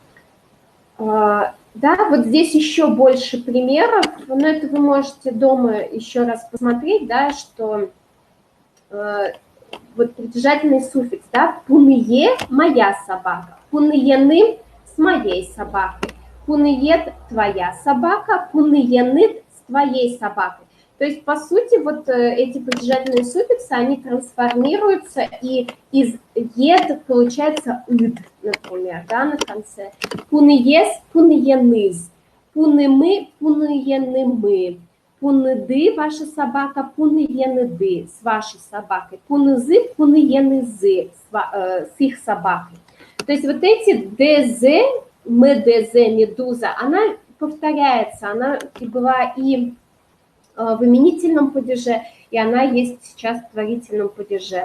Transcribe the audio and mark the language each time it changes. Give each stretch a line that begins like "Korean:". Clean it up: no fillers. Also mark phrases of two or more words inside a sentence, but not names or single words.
Russian: Да, вот здесь еще больше примеров, но это вы можете дома еще раз посмотреть, да, что вот притяжательный суффикс, да, пуные – моя собака, пуныены – с моей собакой, пуныет – твоя собака, пуныены – с твоей собакой. То есть, по сути, вот эти притяжательные суффиксы, они трансформируются, и из «ед» получается «ид», например, да, на конце.
Udmurt: Пуныес, пуныеныз, пунымы, пуныенымы, пуныды,
Russian: ваша собака, пуныеныды, с вашей собакой, пунызы, пуныенызы, с их собакой. То есть вот эти «дз», «мдз», «медуза», она повторяется, она была и в именительном падеже, и она есть сейчас в творительном падеже.